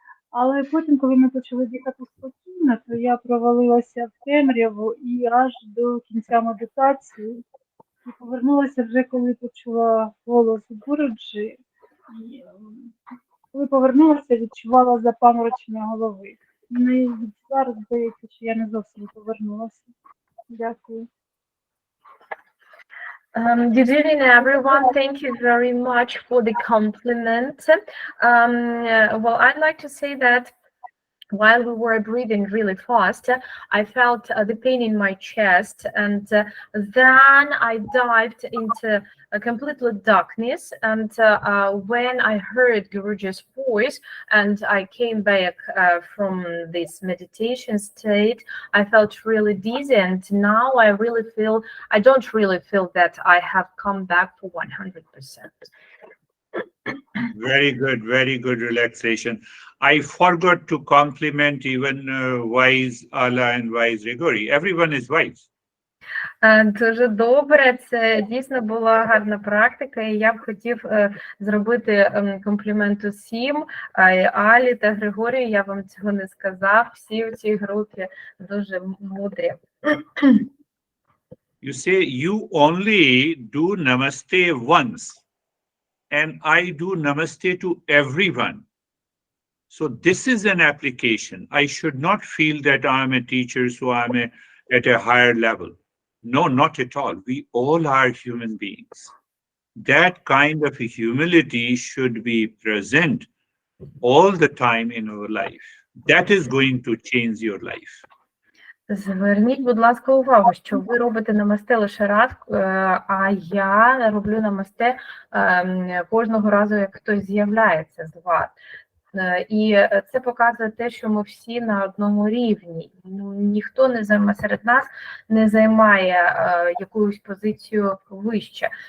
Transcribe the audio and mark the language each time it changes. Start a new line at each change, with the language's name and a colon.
Ukrainian: Але потім, коли ми почали дихати спокійно, то я провалилася в темряву і аж до кінця медитації. І повернулася вже, коли почула голос Гуруджі. І коли повернулася, відчувала запаморочення голови. Мені зараз здається, що я не зовсім повернулася. Дякую.
English: Good evening, everyone. Thank you very much for the compliment. Well, I'd like to say that while we were breathing really fast, I felt the pain in my chest, and then I dived into a completely darkness. And when I heard Guruji's voice and I came back from this meditation state, I felt really dizzy, and now I don't really feel that I have come back for 100%. Very good relaxation. I forgot to compliment even wise Allah and wise Grigori. Everyone is wise.
Ukrainian: Дуже добре, це дійсно була гарна практика, і я б хотів зробити комплімент усім, Алі та Григорію, я вам цього не сказав, всі у цій групі дуже мудрі.
English: You say you only do namaste once, and I do namaste to everyone. So this is an application. I should not feel that I'm a teacher, so I'm at a higher level. No, not at all. We all are human beings. That kind of humility should be present all the time in our life. That is going to change your life.
Ukrainian: Зверніть, будь ласка, увагу, що ви робите намасте лише раз, а я роблю намасте кожного разу, як хтось з'являється з вас. І це показує те, що ми всі на одному рівні. Ніхто серед нас не займає якусь позицію вище.